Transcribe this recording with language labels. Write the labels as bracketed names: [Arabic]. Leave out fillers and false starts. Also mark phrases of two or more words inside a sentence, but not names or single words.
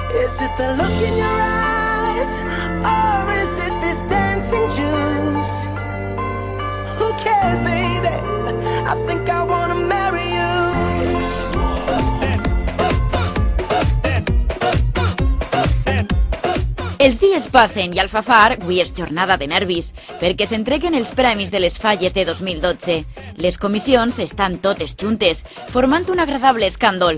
[English] Is it the look in your eyes, or is it this dancing juice? Who cares, baby? I think I wanna marry you. [Catalan] Els dies passen i al Fafar avui és jornada de nervis, perquè s'entreguen els premis de les falles de 2012. Les comissions estan totes juntes, formant un agradable escàndol.